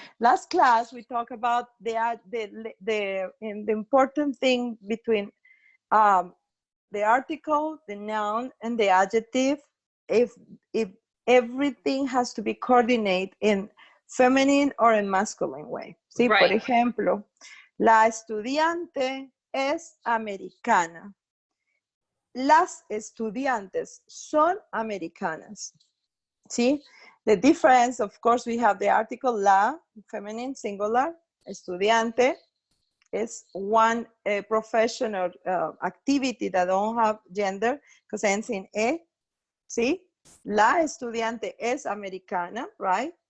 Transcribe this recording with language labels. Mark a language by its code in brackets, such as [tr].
[en] Last class we talked about the important thing between the article, the noun, and the adjective. If everything has to be coordinated in feminine or in masculine way. [es] ¿Sí? [en] Right. [es] Por ejemplo, la estudiante es americana. Las estudiantes son americanas. ¿Sí? [en] The difference, of course, we have the article la, feminine, singular, estudiante is one profession or activity that don't have gender because ends in e. [es] ¿Sí? La estudiante es americana, right?